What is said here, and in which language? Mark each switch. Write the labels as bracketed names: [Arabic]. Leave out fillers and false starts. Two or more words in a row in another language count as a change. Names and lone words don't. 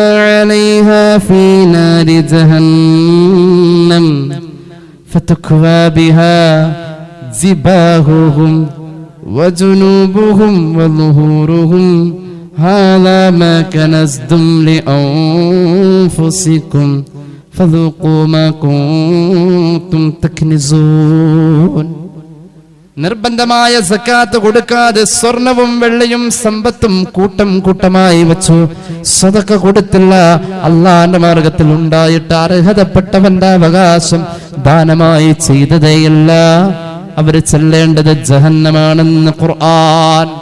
[Arabic] عليها في نار جهنم فتكوى بها جباههم وجنوبهم وظهورهم هذا ما كنزتم لأنفسكم فذوقوا ما كنتم تكنزون. [Malayalam] നിർബന്ധമായ സക്കാത്ത് കൊടുക്കാതെ സ്വർണവും വെള്ളിയും സമ്പത്തും കൂട്ടം കൂട്ടമായി വെച്ചു. സദഖ കൊടുത്തില്ല. അള്ളാന്റെ മാർഗത്തിൽ ഉണ്ടായിട്ട് അർഹതപ്പെട്ടവന്റെ അവകാശം ദാനമായി ചെയ്തതേയല്ല. അവര് ചെല്ലേണ്ടത് ജഹന്നമാണെന്ന് ഖുർആൻ.